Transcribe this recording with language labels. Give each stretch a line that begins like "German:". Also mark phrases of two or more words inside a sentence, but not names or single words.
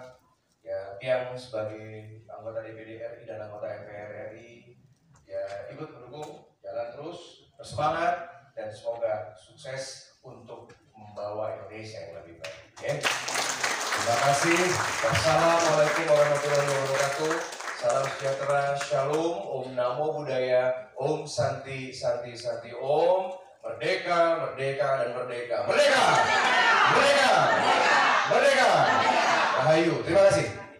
Indonesian: Ya, Piang sebagai anggota DPD RI dan anggota MPR RI, ya ikut mendukung, jalan terus, bersemangat, dan semoga sukses untuk membawa Indonesia yang lebih baik. Ya. Terima kasih.
Arabic: والسلام عليكم ورحمة الله وبركاته.
Indonesian: Salam sejahtera, shalom,
Sanskrit: ॐ नमो बुद्धाय, ॐ शान्ति शान्ति शान्ति,
Indonesian: om merdeka merdeka dan merdeka, merdeka merdeka merdeka, Rahayu. Terima kasih.